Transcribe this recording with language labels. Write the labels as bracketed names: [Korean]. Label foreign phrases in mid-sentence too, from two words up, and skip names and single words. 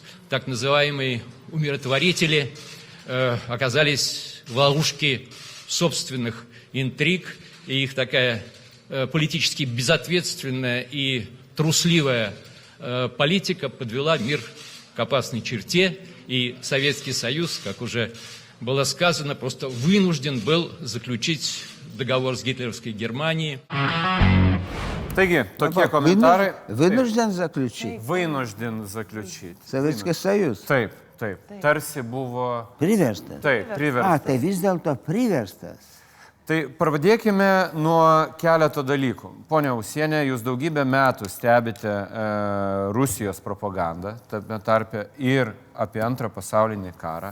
[Russian] так называемые умиротворители оказались в ловушке собственных интриг, и их такая политически безответственная и трусливая политика подвела мир к опасной черте, и Советский Союз, как уже было сказано, просто вынужден был заключить договор с гитлеровской Германией. [Lithuanian] Taigi, tokie komentarai. [Russian] Вынужден заключить. Вынужден заключить. Советский Союз. [Lithuanian] Taip, taip. Tarsi buvo. Priverstas. Taip, priverstas. Tai vis dėlto priverstas. Tai pradėkime nuo keleto dalykų. Pone Usienė, jūs daugybę metų stebite Rusijos propagandą, tame tarpe ir apie Antrą pasaulinį karą.